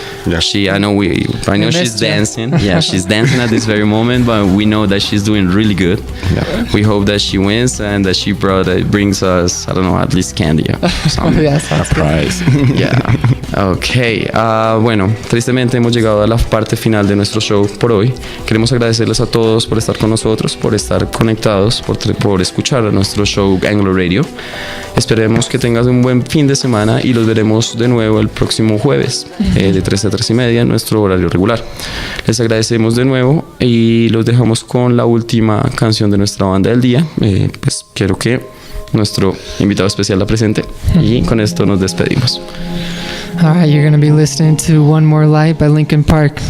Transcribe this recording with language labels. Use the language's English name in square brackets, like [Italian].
[English] I know she's dancing. Yeah, she's dancing at this very moment, but we know that she's doing really good. We hope that she wins and that she brings us, I don't know, at least candy or something. A prize. Okay. [Spanish] Bueno, tristemente hemos llegado a la parte final de nuestro show por hoy. Queremos agradecerles a todos por estar con nosotros, por estar conectados, por escuchar a nuestro show Anglo Radio. Esperemos que tengas un buen fin de semana y los veremos de nuevo el próximo jueves de 3 a 3 y media en nuestro horario regular. Les agradecemos de nuevo y los dejamos con la última canción de nuestra banda del día. Pues quiero que nuestro invitado especial la presente y con esto nos despedimos. [English] All right, you're going to be listening to One More Light by Linkin Park.